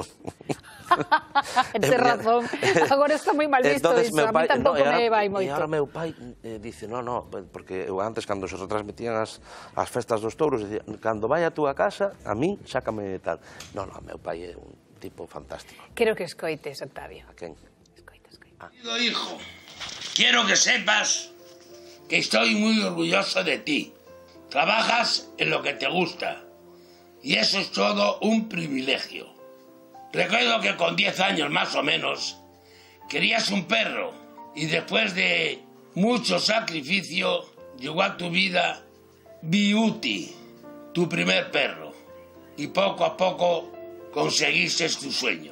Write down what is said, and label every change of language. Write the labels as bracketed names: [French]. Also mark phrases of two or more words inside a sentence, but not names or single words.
[Galician] Tens razón, agora está moi mal visto iso, a mí tampouco me vai moito. E agora meu pai dice, no, porque eu antes, cando se retransmitían as festas dos touros, dicía, cando vai a túa casa, a mí, sácame tal. No, meu pai é un tipo fantástico. Quero que escoites, Octavio. A quen? Escoita. [Spanish] Hijo, quiero que sepas que estoy muy orgulloso de ti. Trabajas en lo que te gusta y eso es todo un privilegio. Recuerdo que con 10 años más o menos querías un perro y después de mucho sacrificio llegó a tu vida Beauty, tu primer perro, y poco a poco conseguiste tu sueño.